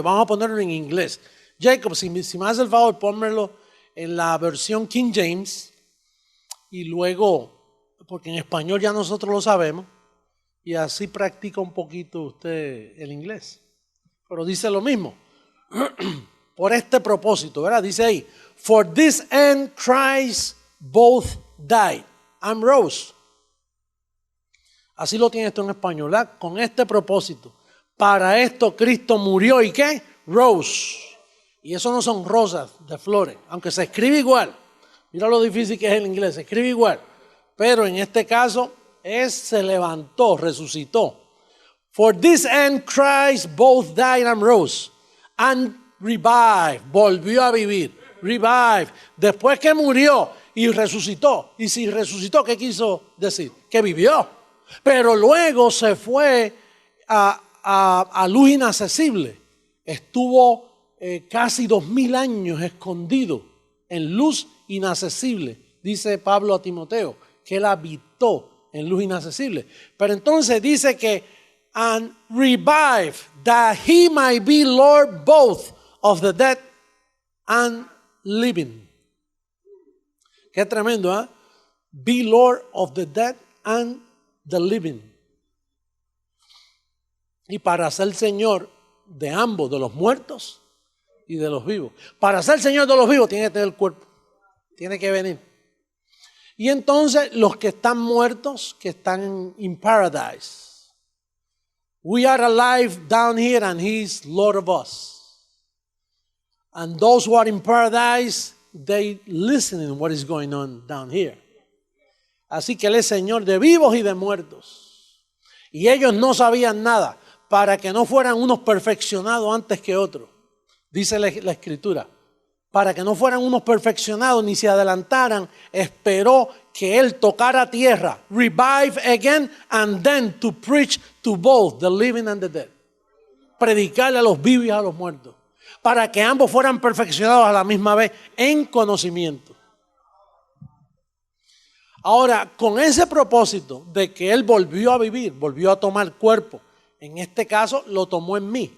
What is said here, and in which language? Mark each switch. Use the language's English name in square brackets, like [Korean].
[Spanish] Vamos a ponerlo en inglés. Jacob, si me hace el favor, pónmelo en la versión King James, y luego, porque en español ya nosotros lo sabemos, y así practica un poquito usted el inglés. Pero dice lo mismo. Por este propósito, ¿verdad? Dice ahí: [English] For this end Christ both died and rose. [Spanish] Así lo tiene esto en español, ¿verdad? Con este propósito. Para esto Cristo murió, ¿y qué? Rose. Y eso no son rosas de flores, aunque se escribe igual. Mira lo difícil que es el inglés, se escribe igual. Pero en este caso se levantó, resucitó. [English] For this end Christ both died and rose. And revived, [Spanish] volvió a vivir. Revive, después que murió y resucitó. Y si resucitó, ¿qué quiso decir? Que vivió. Pero luego se fue a luz inaccesible. Estuvo casi 2000 años escondido en luz inaccesible. Dice Pablo a Timoteo que él habitó en luz inaccesible. Pero entonces dice que [English] and revive, that he might be Lord both of the dead and living. [Spanish] Qué tremendo, ¿eh? [English] Be Lord of the dead and the living. [Spanish] Y para ser Señor de ambos, de los muertos y de los vivos. Para ser Señor de los vivos tiene que tener el cuerpo, tiene que venir. Y entonces los que están muertos, que están [English] in paradise. We are alive down here and He's Lord of us. And those who are in paradise, they listen to what is going on down here. [Spanish] Así que Él es Señor de vivos y de muertos. Y ellos no sabían nada, para que no fueran unos perfeccionados antes que otros. Dice la Escritura. Para que no fueran unos perfeccionados ni se adelantaran, esperó que Él tocara tierra. [English] Revive again and then to preach to both the living and the dead. [Spanish] Predicarle a los vivos y a los muertos. Para que ambos fueran perfeccionados a la misma vez en conocimiento. Ahora, con ese propósito de que Él volvió a vivir, volvió a tomar cuerpo, en este caso lo tomó en mí.